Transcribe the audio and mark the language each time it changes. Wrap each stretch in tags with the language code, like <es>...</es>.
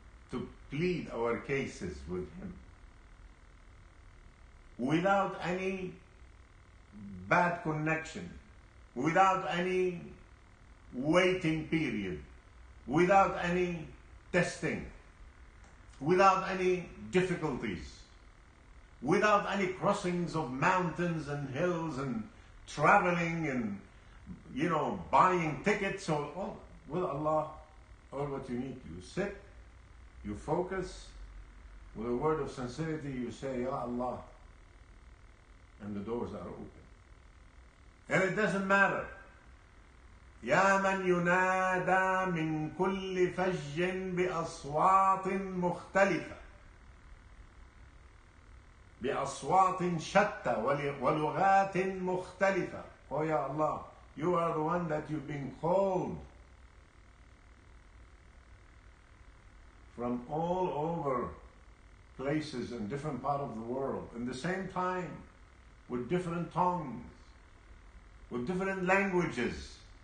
<en>to plead our cases with Him, without any bad connection, without any waiting period, without any testing, without any difficulties, without any crossings of mountains and hills and traveling and, buying tickets. All with Allah, all what you need, you sit, you focus, with a word of sincerity you say, Ya Allah, and the doors are open. And it doesn't matter.</en> <ar>يا من ينادى من كل فج بأصوات مختلفة بأصوات شتى ولغات مختلفة.</ar> <en>Oh Ya Allah, you are the one that you've been called from all over places in different parts of the world, in the same time, with different tongues, with different languages.</en>